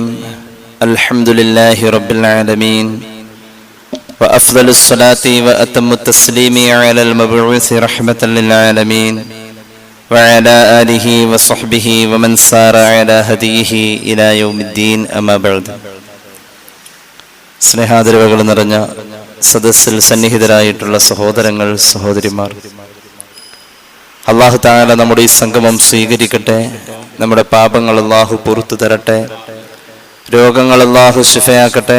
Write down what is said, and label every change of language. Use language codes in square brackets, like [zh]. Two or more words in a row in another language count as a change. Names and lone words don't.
[ar] الحمد لله رب العالمين، وأفضل الصلاة وأتم التسليم على المبعوث رحمة للعالمين وعلى آله وصحبه ومن سار على هديه إلى يوم الدين. أما بعد. [ml] സ്നേഹാദരവുകൾ നിറഞ്ഞ സദസ്സിൽ സന്നിഹിതരായിട്ടുള്ള സഹോദരങ്ങൾ, സഹോദരിമാർ, [ar] الله تعالى [ml] നമ്മുടെ ഈ സംഗമം സ്വീകരിക്കട്ടെ. നമ്മുടെ പാപങ്ങൾ അല്ലാഹു പുറത്തു തരട്ടെ. രോഗങ്ങൾ അല്ലാഹു ശിഫയാക്കട്ടെ.